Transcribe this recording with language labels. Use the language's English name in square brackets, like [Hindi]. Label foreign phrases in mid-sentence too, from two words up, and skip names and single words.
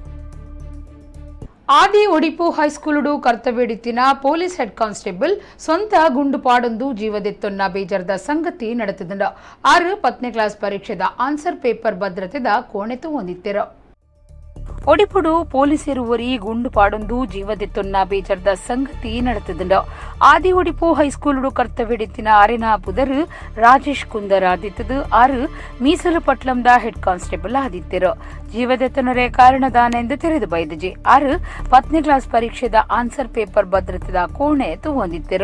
[Tulu] ಆದಿ ಒಡಿಪು ಹೈಸ್ಕೂಲುಡು ಕರ್ತವ್ಯಡಿತ್ತಿನ [English] police head constable [Tulu] ಸ್ವಂತ ಗುಂಡುಪಾಡೊಂದು ಜೀವದೆತ್ತೊನ್ನ ಬೇಜಾರದ ಸಂಗತಿ ನಡೆತಿದ್ದ 6 10ನೇ ಕ್ಲಾಸ್ ಪರೀಕ್ಷೆದ [English] answer paper [Tulu] ಭದ್ರತೆದ ಕೋಣೆತು ಹೊಂದಿತ್ತೆರು. ಒಡಿಪುಡು ಪೊಲೀಸರುವರಿ ಗುಂಡುಪಾಡೊಂದು ಜೀವದೆತ್ತೊನ್ನ ಬೇಜಾರದ ಸಂಗತಿ ನಡೆತಿದ್ದ ಆದಿ ಒಡಿಪು ಹೈಸ್ಕೂಲುಡು ಕರ್ತವ್ಯಡಿತ್ತಿನ ಆರಿನ ಪುದರ್ ರಾಜೇಶ್ ಕುಂದರ್ ಆದಿತ್ತದು 6 ಮೀಸಲು ಪಟ್ಲಂದ [English] head constable [Tulu] ಆದಿತ್ತೆರು. ಜೀವದೆತ್ತನರೇ ಕಾರಣದಾನೆಂದು ತೆರೆದು ಬೈದಜಿ 6 10ನೇ ಕ್ಲಾಸ್ ಪರೀಕ್ಷೆದ [English] answer paper [Tulu] ಭದ್ರತೆದ ಕೋಣೆ ಹೊಂದಿತ್ತೆರು.